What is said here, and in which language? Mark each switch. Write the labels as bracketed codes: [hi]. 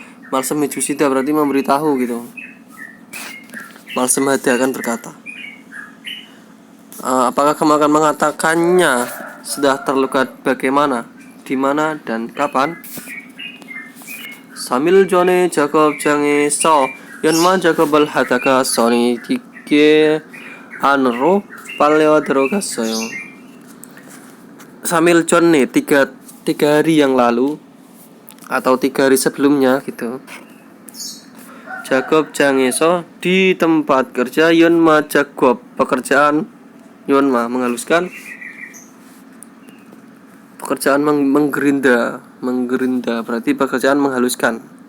[ko] 말씀해 주시다 [id] berarti memberitahu gitu. 말씀하다 akan berkata. Apakah kamu akan mengatakannya sudah terluka bagaimana, di mana dan kapan? [ko] 3일 전에 작업장에서 연마 작업을 하다가 손이 기계 안으로 빨려 들어갔어요. 3일 전에 [id] 3 hari yang lalu atau 3 hari sebelumnya gitu. [ko] 작업장에서 [id] di tempat kerja, [ko] 연마 작업 [id] pekerjaan, 연마 menghaluskan, pekerjaan menggerinda berarti pekerjaan menghaluskan.